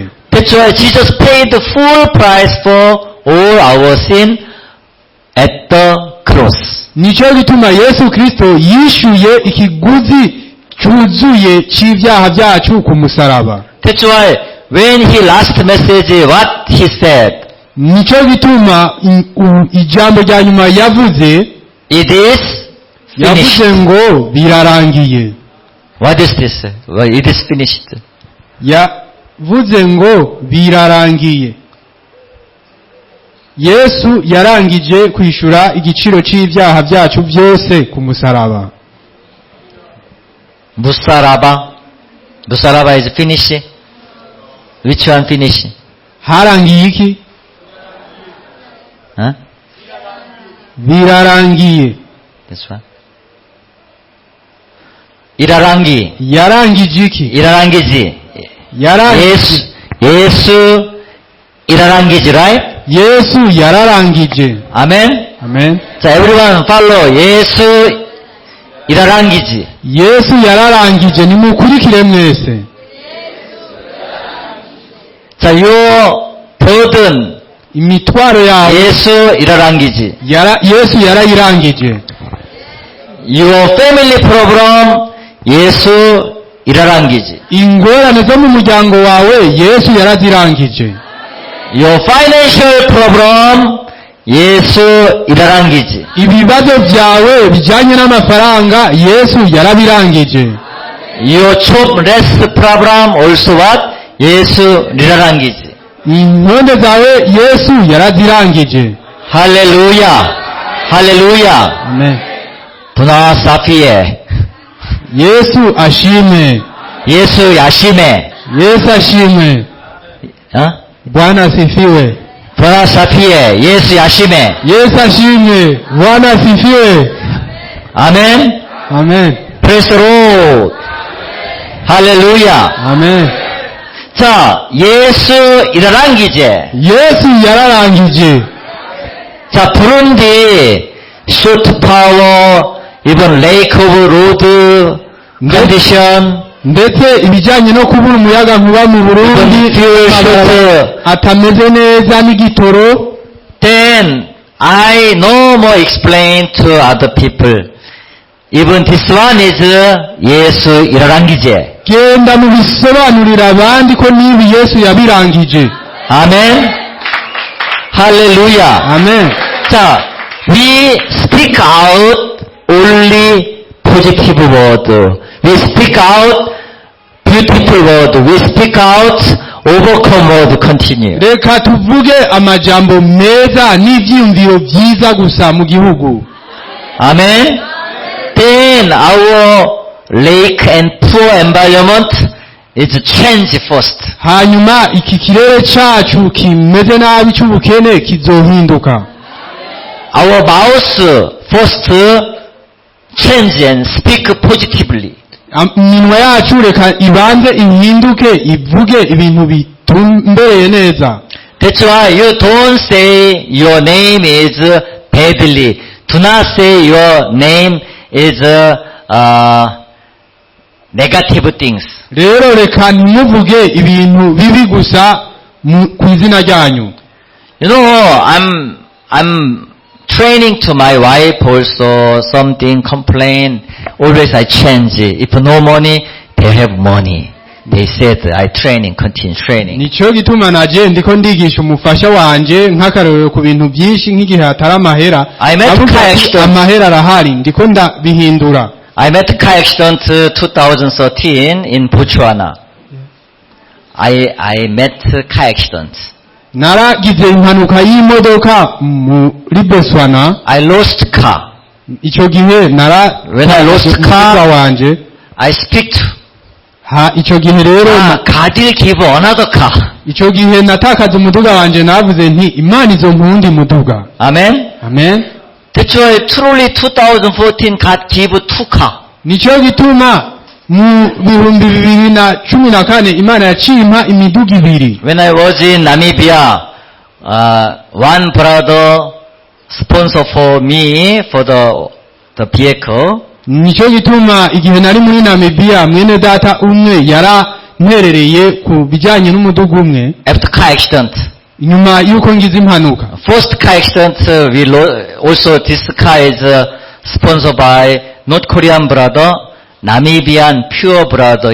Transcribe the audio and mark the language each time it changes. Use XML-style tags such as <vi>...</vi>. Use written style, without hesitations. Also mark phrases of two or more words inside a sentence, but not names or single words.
<en>That's why Jesus paid the full price for all our sin at the cross.</en> <rn>Nicyo gituma Yesu Kristo yishuye ikiguzi cyuzuye cy'ibyaha byacu ku musaraba.</rn> <en>That's why when he last message, what he said?</en> <rn>Nicyo gituma ijambo rya nyuma yavuze,</rn> <en>It is</en> <rn>yavuze</rn> <en>finished.</en> <rn>ngo birarangiye.</rn> <en>What is this? Well, it is finished.</en> <rn>Yavuze ngo birarangiye. Yesu yarangije kwishura igiciro cy'ibyaha byacu byose ku musaraba.</rn> <en>Musaraba is finished. Which one finished?</en> <rn>Harangiye iki? Huh? Birarangiye.</rn> <en>This one.</en> <rn>Irarangi. Yarangije iki? Irarangizi. Yarangije. Yesu irarangije, right? yesu yararangije. Amen. Amen.</rn> <ko>자,</ko> <en>everyone follow.</en> <rn>예수 irarangije. yesu yararangije, nimukurikire mwese.</rn> <ko>자,</ko> <en>your burden</en> <rn>imitwaro yawe 예수 irarangije. yesu yarayirangije.</rn> <en>Your family problem</en> <rn>예수 irarangije. ingorane zo mu muryango wawe yesu yarazirangije.</rn> <en>Your financial problem</en> <rn>예수 irarangije. ibibazo byawe bijyanye n'amafaranga yesu yarabirangije.</rn> <en>Your jobless problem also what?</en> <rn>예수 irarangije. intonde zawe yesu yarazirangije.</rn> <ko>할렐루야. 할렐루야. Amen.</ko> <sw>bwana asifiwe.</sw> <rn>yesu ashime. Yesu ashime. yesu ashime.</rn> <ko>어?</ko> <sw>bwana asifiwe. bwana asifiwe.</sw> <rn>Yesu ashime. yesu ashime.</rn> <sw>bwana asifiwe.</sw> <ko>아멘. amen.</ko> <en>Praise the Lord.</en> <ko>할렐루야. amen.</ko> <rn>자, 예수 irarangije. yesu yararangije.</rn> <en>자, 부룬디 short power, even lake of road condition,</en> <rn>ndetse ibijyanye no kubura umuyaga nkuba mu burundi</rn> <en>fuel short.</en> <rn>atameze neza n'igitoro.</rn> <en>Then I no more explain to other people. Even this one is</en> <rn>예수 irarangije. genda mubisobanurira abandi ko nibi yesu yabirangije.</rn> <ko>아멘. 할렐루야. amen. 자,</ko> <en>we speak out only positive word. We speak out beautiful word. We speak out overcome word. Continue.</en> <rn>reka tuvuge amajambo meza n'ibyiyumviro byiza gusa mu gihugu.</rn> <en>Amen. Then our lake and poor environment is changed first.</en> <rn>hanyuma iki kirere cyacu kimeze nabi cy'ubukene kizohinduka.</rn> <en>Our mouth first change and speak positively.</en> <rn>iminwa yacu reka ibanze ihinduke ivuge ibintu bitumbereye neza.</rn> <en>That's why you don't say your name is badly. Do not say your name is negative things.</en> <rn>rero reka ntimuvuge ibintu bibi gusa ku izina ryanyu.</rn> <en>You know, I'm training to my wife also something complain. Always I change. If no money, they have money. They said I training, continue training.</en> <rn>nicyo gituma naje ndiko ndigisha umufasha wanje nk'akarorero ku bintu byinshi nk'igihe hatari amahera.</rn> <en>I met</en> <rn>avuga</rn> <en>car</en> <rn>ati,</rn> <en>accident.</en> <rn>amahera arahari ndiko ndabihindura.</rn> <en>I met car accident 2013 in Botswana. I met car accident.</en> <rn>naragize impanuka y'imodoka muri Botswana.</rn> <en>I lost car.</en> <rn>icyo gihe</rn> <en>When I lost car,</en> <rn>wanje</rn> <en>I speak to</en> <rn>icyo gihe rero</rn> <en>God will give another car.</en> <rn>icyo gihe natakaza umuduga wanje navuze nti imana izo mpundi muduga. Amen. amen.</rn> <en>That's why truly 2014 God gave 2 car.</en> <rn>nicyo gituma mu 2014 imana yacimpa imiduga ibiri.</rn> <en>When I was in Namibia, one brother sponsor for me for the vehicle.</en> <rn>nicyo gituma igihe nari muri Namibia mwene data umwe yaramperereye ku bijyanye n'umuduga umwe.</rn> <en>After car accident.</en> <rn>nyuma y'uko ngize impanuka.</rn> <en>First car accident, also this car is sponsored by North Korean brother, Namibian pure brother.</en>